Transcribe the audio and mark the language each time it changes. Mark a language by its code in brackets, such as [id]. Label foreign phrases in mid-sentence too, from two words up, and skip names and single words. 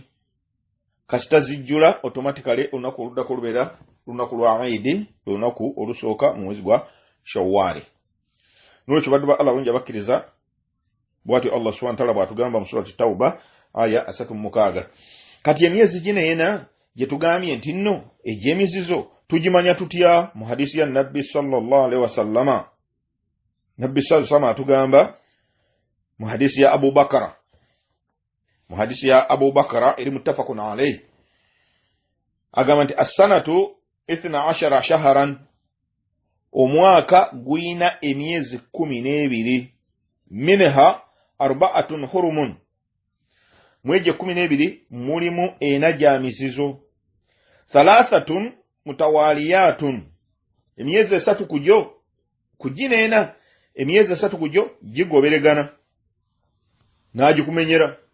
[lg] Kasita zijjula automatically olunaku oluddako lubeera lunaku lwa Eid, lunaku olusooka mu mwezi gwa Shawwali. Nolwekyo baddu ba Allah bungi abakkiriza, bwatyo Allah [ar] سبحانه وتعالى [lg] bw'atugamba mu surati Tauba aya 36. Kati emyezi gino ena gye tugambye nti nno egy'emizizo tugimanya tutya? Mu hadisi ya Nabbi [ar] صلى الله عليه وسلم, [lg] Nabbi [ar] صلى الله عليه وسلم [lg] atugamba mu hadisi ya Abu Bakara eri [ar] متفق عليه, [lg] agamba nti as-sanatu 12 shahran, omwaka guyina emyezi 12, [ar] منها 4 حرم, [lg] mwegye 12 mulimu ena gya mizizo, 3 mutawaliyatun, emyezi 3 kujyo kujinena, emyezi 3 kujyo gigoberegana n'agikumenyera.